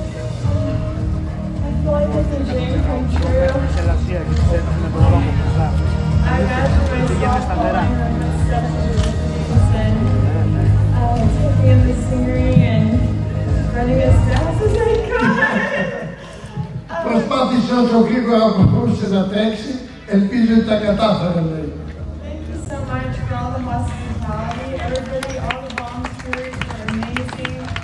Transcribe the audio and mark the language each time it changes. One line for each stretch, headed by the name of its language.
English: I feel like it's a dream come true. I imagine myself falling on the steps of the and taking in the scenery and running as fast as I could.
Greek: Προσπάθησε όσο γρήγορα μπορούσε να τρέξει, ελπίζω ότι τα κατάφερε, λέει.
English: Thank you so much for all the hospitality, everybody, all the volunteers were amazing.